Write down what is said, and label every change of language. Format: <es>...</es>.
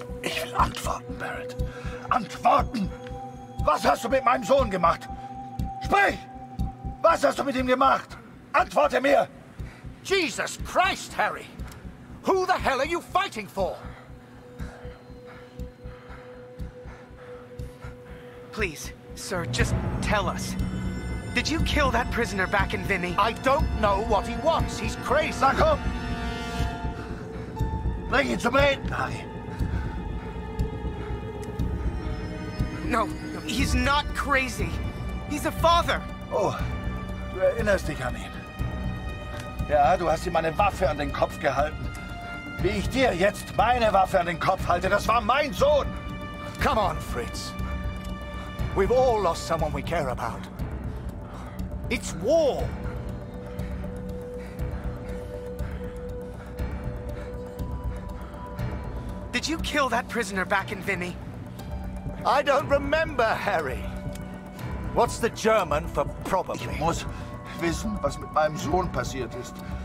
<de>Ich will antworten, Barrett. Antworten! Was hast du mit meinem Sohn gemacht? Sprich! Was hast du mit ihm gemacht? Antworte mir!</de> <en>Jesus Christ, Harry! Who the hell are you fighting for? Please, sir, just tell us. Did you kill that prisoner back in Vimy? I don't know what he wants. He's crazy.</en> <de>Na komm! Bring ihn zum Reden, Harry.</de> <en>No, he's not crazy. He's a father.</en> <de>Oh, du erinnerst dich an ihn. Ja, du hast ihm eine Waffe an den Kopf gehalten. Wie ich dir jetzt meine Waffe an den Kopf halte, das war mein Sohn.</de> <en>Come on, Fritz. We've all lost someone we care about. It's war. Did you kill that prisoner back in Vimy? I don't remember, Harry. What's the German for probably?</en> <de>Ich muss wissen, was mit meinem Sohn passiert ist.</de>